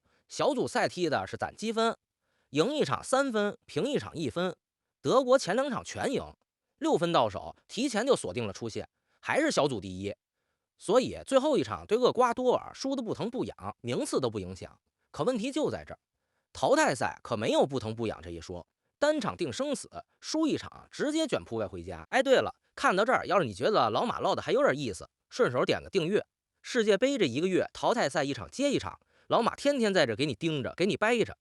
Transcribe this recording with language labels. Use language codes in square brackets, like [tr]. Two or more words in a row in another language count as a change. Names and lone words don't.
[zh] 小組賽踢的是攒積分，贏一場3分，平一場1分。德國前2場全贏，6分到手，提前就锁定了出线，還是小組第一。所以最後一場對厄瓜多爾輸得不疼不癢，名次都不影響。可問題就在這兒，淘汰赛可沒有不疼不癢這一說，单场定生死，輸一场直接卷铺蓋回家。哎，对了，看到這兒，要是你覺得老馬唠的還有點意思，順手點個訂閱。世界杯這一個月，淘汰賽一場接一场，老馬天天在這給你盯着，給你掰着。